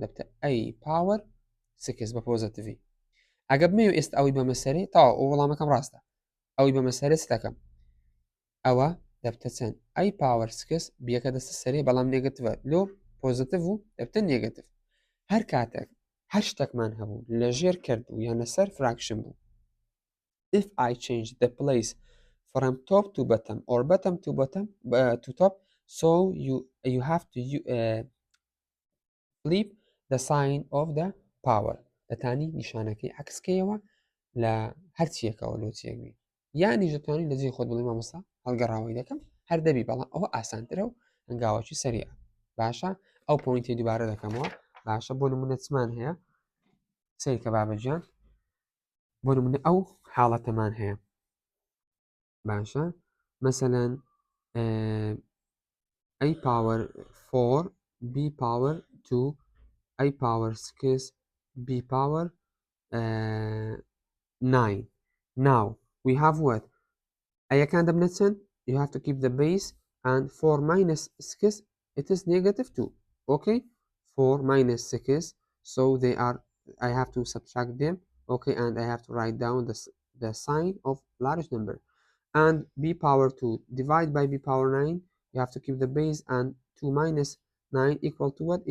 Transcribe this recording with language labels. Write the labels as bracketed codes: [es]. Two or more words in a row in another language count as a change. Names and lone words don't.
[ckb] دەبتە [en] a power six [ckb] بە پۆزتیڤی ئەگە بمەوێ ئێستا ئەوەی بەمە سەرێ تاوە ئەو وەڵامەکەم ڕاستە ئەوەی بەمە سەرێ چ دەکەم ئەوە دەبتە چەند [en] a power six [ckb] بیەکە دەستە سەرێ بەڵام نێگەتیڤە لۆ پۆزتیڤ و دەبتە نێگەتیڤ هەر کاتێک هەر شتێکمان هەبوو لە ژێر کرد بوو یان لەسەر فراکشن بوو [en] if I change the place from top to bottom or bottom to bottom to top, so you have to flip the sign of the power [ckb] دەتانی نیشانەکەی عکسکەیەوە لە هەرچیەکەوە لۆ چێکبی یانی دەتوانین لە جێ خۆت بڵێ مامۆستا هەڵگەڕاوی دەکەم هەر دەبی بەڵام ئەوە ئاسانترە و هەنگاوەکی سەریع باشە ئەو پۆینتی دووبارە دەکەمەوە باشە بۆ نمونە چمان هەیە سیرکە بابەجیان بۆ نمونە ئەو حاڵەتەمان هەیە باشە مەسەلەن [en] a power 4 b power 2 a power 6 b power 9. Now we have what? [ckb] أيەکان دەبنە چەند? [en] You have to keep the base, and 4 minus 6 it is negative 2. Okay, 4 minus 6, so they are, I have to subtract them. Okay, and I have to write down the sign of large number. And b power 2 divide by b power 9, you have to keep the base, and 2 minus 9 equal to what?